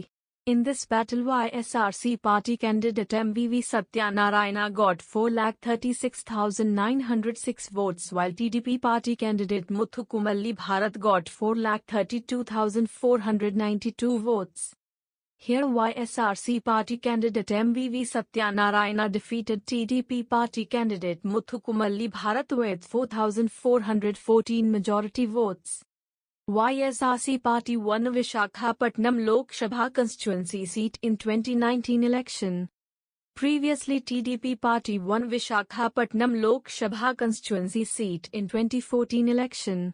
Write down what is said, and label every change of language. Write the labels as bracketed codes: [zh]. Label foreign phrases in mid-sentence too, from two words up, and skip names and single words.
[en] In this battle YSRC party candidate MVV Satyanarayana got 4,36,906 votes while TDP party candidate Muthukumalli Bharat got 4,32,492 votes. Here YSRC party candidate MVV Satyanarayana defeated TDP party candidate Muthukumalli Bharat with 4,414 majority votes. YSRC party won Visakhapatnam Lok Sabha constituency seat in 2019 election. Previously TDP party won Visakhapatnam Lok Sabha constituency seat in 2014 election.